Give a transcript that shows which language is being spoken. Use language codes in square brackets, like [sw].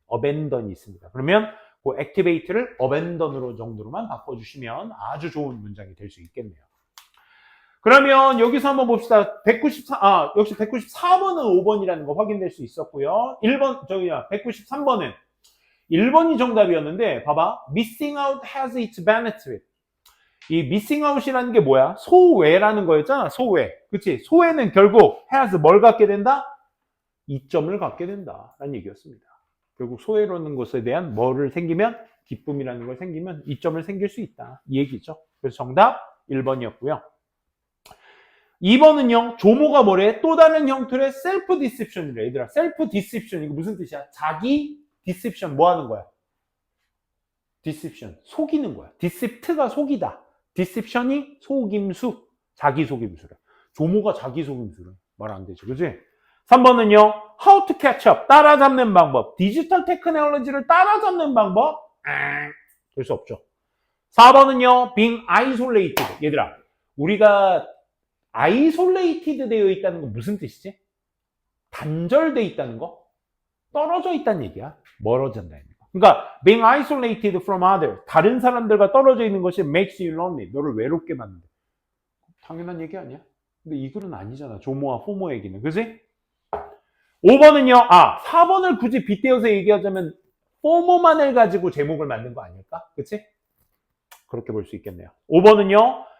[ko] abandon이 있습니다. 그러면 그 activate를 abandon으로 정도로만 바꿔주시면 아주 좋은 문장이 될 수 있겠네요. 그러면 여기서 한번 봅시다. 역시 194번은 5번이라는 거 확인될 수 있었고요. 193번은 1번이 정답이었는데, 봐봐. [en] missing out has its benefit. [ko] 이 missing out이라는 게 뭐야? 소외라는 거였잖아. 소외. 그치? 소외는 결국 has 뭘 갖게 된다? 이점을 갖게 된다. 라는 얘기였습니다. 결국 소외라는 것에 대한 뭐를 생기면? 기쁨이라는 걸 생기면 이점을 생길 수 있다. 이 얘기죠. 그래서 정답 1번이었고요. 2번은요, 조모가 뭐래? 또 다른 형태의 셀프 디셉션이래. 얘들아, 셀프 디셉션. 이거 무슨 뜻이야? 자기 디셉션 뭐 하는 거야? 디셉션. 속이는 거야. 디셉트가 속이다. 디셉션이 속임수. 자기 속임수래. 조모가 자기 속임수래. 말 안 되죠. 그지? 3번은요, [en] how to catch up. [ko] 따라잡는 방법. 디지털 테크놀로지를 따라잡는 방법? 될 수 없죠. 4번은요, [en] being isolated. [ko] 얘들아, 우리가 아이솔레이티드 되어 있다는 건 무슨 뜻이지? 단절되어 있다는 거? 떨어져 있다는 얘기야. 멀어진다는 거. 그러니까 [en] being isolated from others. [ko] 다른 사람들과 떨어져 있는 것이 [en] makes you lonely. [ko] 너를 외롭게 만든다. 당연한 얘기 아니야? 근데 이 글은 아니잖아. 조모와 포모 얘기는. 그지? 5번은요. 4번을 굳이 빗대어서 얘기하자면 포모만을 가지고 제목을 만든 거 아닐까? 그치? 그렇게 볼 수 있겠네요. 5번은요.